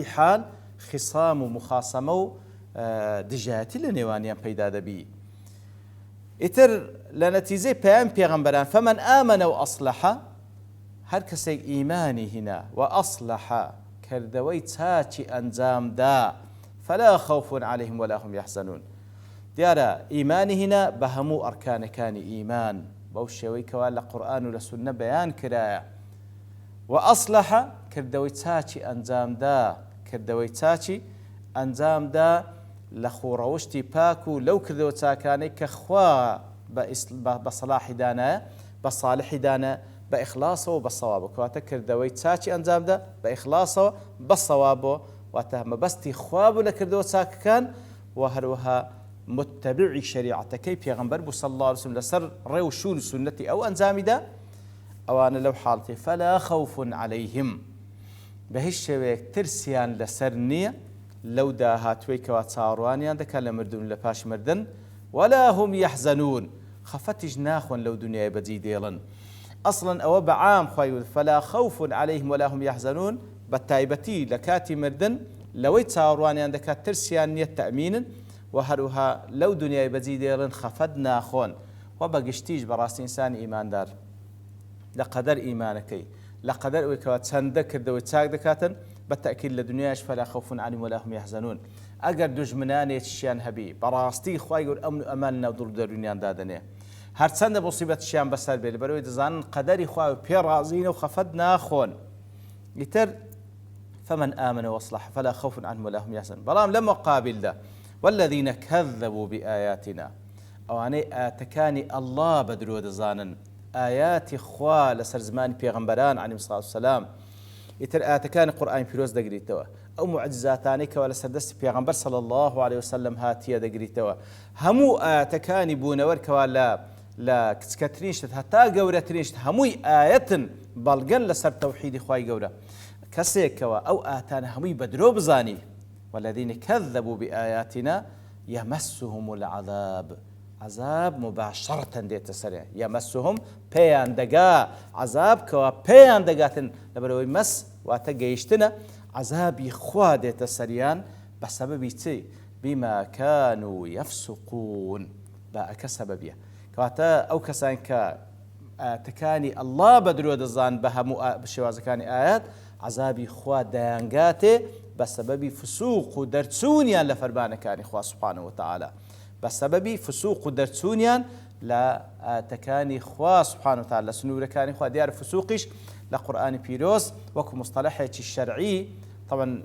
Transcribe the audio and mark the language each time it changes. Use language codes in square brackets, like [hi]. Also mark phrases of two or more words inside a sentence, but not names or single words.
[ckb] حال خیسام و مخاسەمە و دژایەتی لە نێوانیان پەیدا دەبی ئیتر لە نەتیجەی پەیام پێغەمبەران فەمەن ئامەنە و ئەصلەحە هەر کەسێک ئیمانی هینا و ئەصلەحە کردەوەی چاچی ئەنجامدا [ar] فلا خوف عليهم ولا هم يحزنون [ckb] دیارە ئیمانی هینا بە هەموو ئەرکانەکانی ئیمان بەو شێوەی کەوا لە قورئان و لە سوننە بەیان کرایە و ئەصلەحە کردەوەی چاچی ئەنجامدا لە خۆڕەوشتی پاک و لەو کردەوە چاکانەی کە خوا بە سەلاحی دانایە بە ساڵحی دانە بە ئیخلاسەوە بە سەوابە کەواتە کردەوەی چاچی ئەنجامدا بە ئیخلاسەوە بە سەوابەوە واتە مەبەستی خوا بوو لە کردەوە چاکەکان و هەروەها متبعی شریعەتەکەی پێغەمبەر بوو [ar] صلی الله علیه وسلم [ckb] لەسەر ڕێ و شون و سونەتی ئەو ئەنجامیدا ئەوانە لەو حاڵەتێ [ar] فلا خوف عليهم [ckb] بە هیچ شێوەیەک ترسیان لەسەر نییە لەو داهاتوەی کەوا چاوەڕوانیان دەکات لە مردن لە پاش مردن [ar] ولا هم يحزنون [ckb] خەفەتیش ناخۆن لەو دنیای بەجێ دێڵن ئەسڵەن ئەوە بەعام خوای [ar] فلا خوف عليهم ولا هم يحزنون [ckb] بەتایبەتی لە کاتی مردن لەوەی چاوەڕوانیان دەکات ترسیان نییە تەمینن و هەروها لەو دنیای بەجێ دێڵن خەفەت ناخۆن و بەگشتیش بەڕاستی ئینسانی ئیماندار لە قەدەر ئیمانەکەی لە قەدەر ئەوەی کەوا چەندە کردەوەی چاک دەکاتن بەتەکید لە دنیاش [ar] فلا خوف عليهم ولا هم يحزنون [ckb] ئەگەر دوژمنانێکیشیان هەبی بەڕاستی خوای گەورە ئەمن و ئەمان ناو دڵ و دەرونیان دادەنێ هەرچەندە مصیبەتیشیان بەسەر بێت لەبەرەوەی دەزانن قەدەری خوا پێ ڕازینە و خەفەت ناخۆن ئیتر [ar] فمن آمن وأصلح فلا خوف عنهم ولا هم يحزنون [ckb] بەڵام لە مقابلدا [ar] والذين كذبوا بآياتنا [ckb] ئەوانەی ئاتەکانی ئەڵڵا بە درۆ دەزانن ئاياتی خوا لەسەر زمانی پێغەمبەران [ar] عەلەیهیمۇ الصەلاة وەسەلام [ckb] ئیتر ئاتەکانی قورئانی پیرۆز دەگریتەوە ئەو معجزاتانەی کەوا لەسەر دەستی پێغەمبەر [ar] صلی الله عليه وسلم [ckb] هاتیە دەگریتەوە هەموو ئاتەکانی بوونەوەر کەوا لە کچکەترین شت هەتا گەورەترین شت هەمووی ئایەتن بەڵگەن لەسەر تەوحیدی خوای گەورە کەسێکەوە ئەو ئاتانە هەمووی بە درۆ بزانی [ar] والذين كذبوا بآياتنا يمسهم العذاب عذاب مباشرة [ckb] دێتە سەریان يمسهم پێیان دەگا عذاب کەوا پێیان دەگاتن لەبەرەوەی مەس واتە گەیشتنە عذابی خوا دێتە سەریان بە سەبەبی چی [ar] بما كانوا يفسقون [ckb] با ئەکە سەبەبیە کەواتە ئەو کەسان کە ئاتەکانی ئەڵڵا بە درۆ دەزان بە هەموو شێوازەکانی ئايات عذابی خوا دەیانگاتێ بە سەبەبی فسوق و دەرچوونیان لە فەرمانەکانی خوا [ar] سبحانه وتعالى [ckb] بە سەبەبی فسوق و دەرچوونیان لە ئاتەکانی خوا [ar] سبحانه وتعالى [ckb] لە سنوورەکانی خوا دیارە فسوقیش لە قورئانی پیرۆز وەکو مصطلحێکی شەرعی طبعا